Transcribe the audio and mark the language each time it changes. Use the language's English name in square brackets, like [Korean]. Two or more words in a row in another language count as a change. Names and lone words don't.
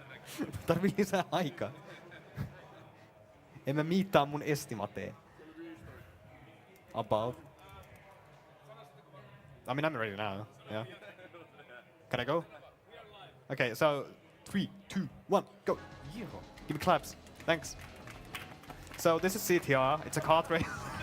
[Finnish] Tarvii lisää aikaa. En mä miittaa mun estimateen. [English] About. I mean, I'm ready now. Yeah. Can I go? Okay, so 3, 2, 1, go. Yeah. Give me claps. Thanks. So this is CTR. It's a kart race.